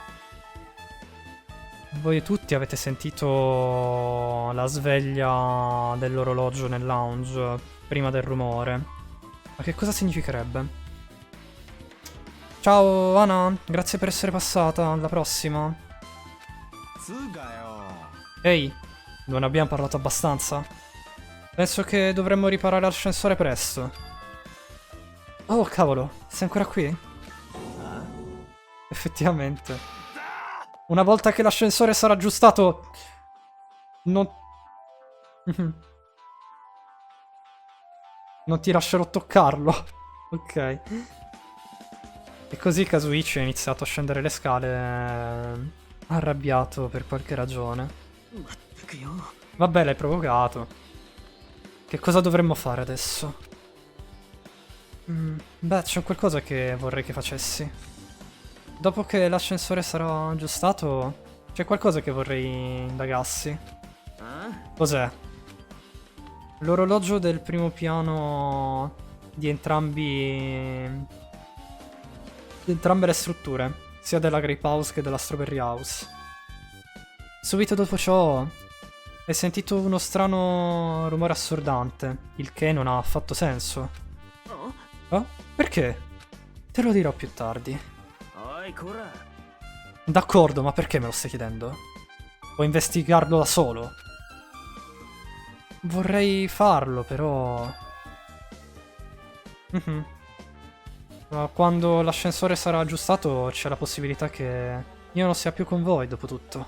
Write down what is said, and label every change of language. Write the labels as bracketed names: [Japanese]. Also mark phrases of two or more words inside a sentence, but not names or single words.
[Italian] Voi tutti avete sentito la sveglia dell'orologio nel lounge prima del rumore. Ma che cosa significherebbe? Ciao Ana, grazie per essere passata, alla prossima. [Japanese] つうかよ。 [Italian] Ehi, non abbiamo parlato abbastanza? Penso che dovremmo riparare l'ascensore presto. Oh cavolo, sei ancora qui? Effettivamente. Una volta che l'ascensore sarà aggiustato... Non... Non ti lascerò toccarlo. Ok. E così Kazuichi ha iniziato a scendere le scale... arrabbiato per qualche ragione. [Japanese] まったくよ。 [Italian] Vabbè, l'hai provocato. Che cosa dovremmo fare adesso? Beh, c'è qualcosa che vorrei che facessi. Dopo che l'ascensore sarà aggiustato, c'è qualcosa che vorrei indagassi. あ Cos'è? L'orologio del primo piano di entrambi... di entrambe le strutture, sia della Grape House che della Strawberry House. Subito dopo ciò, hai sentito uno strano rumore assordante, il che non ha affatto senso. あ Oh? Perché? Te lo dirò più tardi. [Japanese] おいこら。 [Italian] D'accordo, ma perché me lo stai chiedendo? Puoi investigarlo da solo? Vorrei farlo, però... Ma quando l'ascensore sarà aggiustato c'è la possibilità che io non sia più con voi, dopo tutto.